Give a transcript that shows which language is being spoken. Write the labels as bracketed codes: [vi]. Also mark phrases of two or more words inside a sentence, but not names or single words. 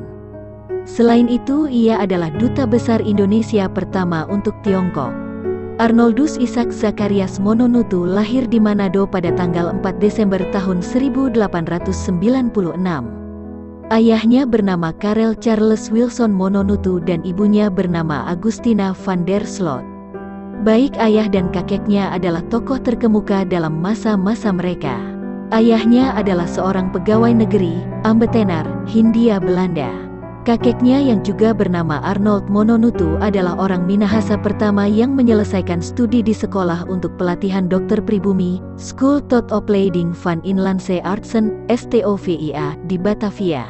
[id] Selain itu, ia adalah Duta Besar Indonesia pertama untuk Tiongkok. Arnoldus Ishak Zacharias Mononutu lahir di Manado pada tanggal 4 Desember tahun 1896. Ayahnya bernama Karel Charles Wilson Mononutu dan ibunya bernama Agustina van der Sloot. Baik ayah dan kakeknya adalah tokoh terkemuka dalam masa-masa mereka. Ayahnya adalah seorang pegawai negeri, ambtenaar, Hindia Belanda. Kakeknya yang juga bernama Arnold Mononutu adalah orang Minahasa pertama yang menyelesaikan studi di sekolah untuk pelatihan dokter pribumi, [nl] School tot Opleiding van Inlandse Artsen, [id] STOVIA, di Batavia.